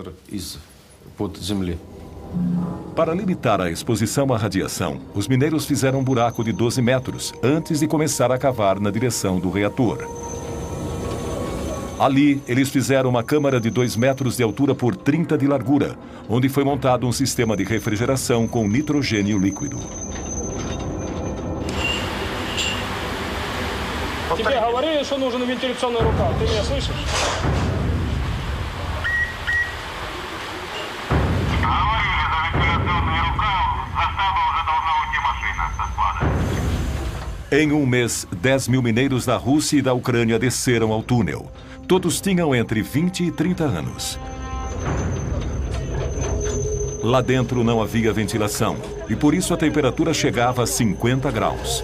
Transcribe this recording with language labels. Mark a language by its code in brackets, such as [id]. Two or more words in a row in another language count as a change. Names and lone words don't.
[pt] Para limitar a exposição à radiação, os mineiros fizeram um buraco de 12 metros antes de começar a cavar na direção do reator. Ali, eles fizeram uma câmara de 2 metros de altura por 30 de largura, onde foi montado um sistema de refrigeração com nitrogênio líquido. [ru] Тебе говорили, что нужен вентиляционный рукав. Ты меня слышишь? [pt] Em um mês, 10 mil mineiros da Rússia e da Ucrânia desceram ao túnel. Todos tinham entre 20 e 30 anos. Lá dentro não havia ventilação e por isso a temperatura chegava a 50 graus.